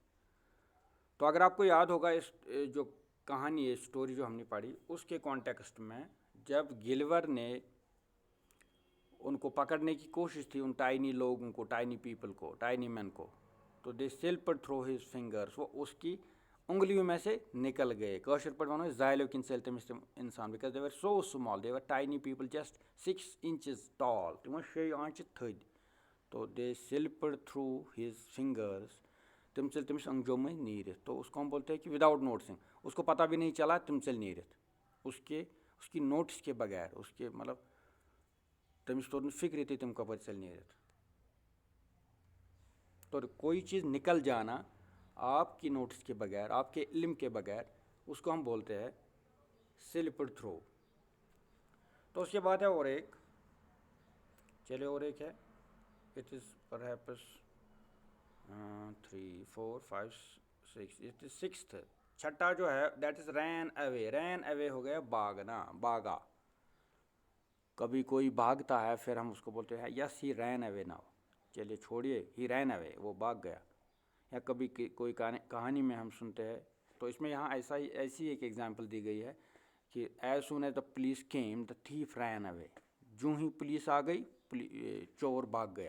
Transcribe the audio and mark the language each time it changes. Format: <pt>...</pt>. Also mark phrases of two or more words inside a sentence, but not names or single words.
<hi>तो अगर आपको याद होगा इस जो कहानी है, स्टोरी जो हमने पढ़ी, उसके कॉन्टेक्स्ट में जब गिलवर ने उनको पकड़ने की कोशिश थी, उन टाइनी लोगों को,</hi> <en>tiny people</en> <hi>को,</hi> <en>tiny man</en> <hi>को, तो</hi> <en>they slipped through his fingers,</en> <hi>वो उसकी उंगलियों में से निकल गए।</hi> <ks>कौशर पर वनो जायलो किन सेल इंसान,</ks> <en>because they were so small, they were tiny people just 6 inches tall,</en> <ks>तिम 6 आंच थद।</ks> <en>तो they slipped through his fingers,</en> <ks>तिम चल तमिस अंगजो में नीरित।</ks> <hi>तो उसको हम बोलते हैं कि</hi> <en>without noticing,</en> <hi>उसको पता भी नहीं चला</hi> <ks>तिम चल नीरित,</ks> <hi>उसकी नोटिस के बगैर, उसके मतलब</hi> <ks>तमिस तोर फिक्र थी तिम कपर चल नीरित।</ks> <hi>तो कोई चीज़ निकल जाना आपकी नोटिस के बगैर, आपके इल्म के बगैर, उसको हम बोलते हैं</hi> <en>slipped through.</en> <hi>तो उसके बाद है और एक, चलिए और एक है,</hi> <en>it is perhaps 3 4 5 6, it is sixth,</en> <hi>छठा जो है</hi> <en>that is ran away. ran away</en> <hi>हो गया भागना, भागा। कभी कोई भागता है फिर हम उसको बोलते हैं</hi> <en>yes he ran away now,</en> <hi>चलिए छोड़िए,</hi> <en>he ran away,</en> <hi>वो भाग गया। या कभी कोई कहानी में हम सुनते हैं, तो इसमें यहाँ ऐसी एक एग्जांपल दी गई है कि</hi> <en>as soon as the police came the thief ran away,</en> <hi>जो ही पुलिस आ गई चोर भाग गया।</hi>